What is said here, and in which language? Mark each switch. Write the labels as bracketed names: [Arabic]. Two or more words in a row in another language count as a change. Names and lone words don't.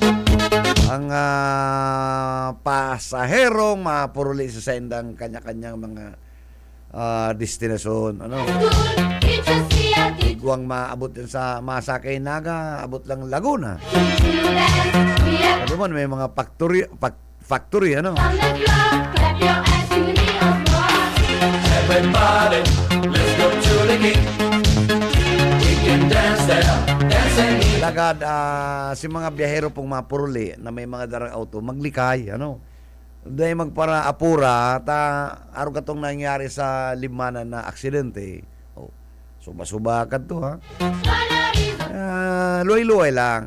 [Bikol] Ang pasaherong mapuruli sa sendang kanya-kanyang mga destinasyon, ano? Iguang maabot din sa Masakay Naga, abot lang Laguna. Ano man, may mga factory, ano? [English] Everybody, let's go to the king. We can dance there, dancing. [Bikol] Lagad, si mga biyahero pong mapuruli na may mga darang auto, maglikay, ano? Dahil magpara apura, araw katong nangyari sa limanan na aksidente. Oh, suba-subakan to, ha? Luway-luway lang.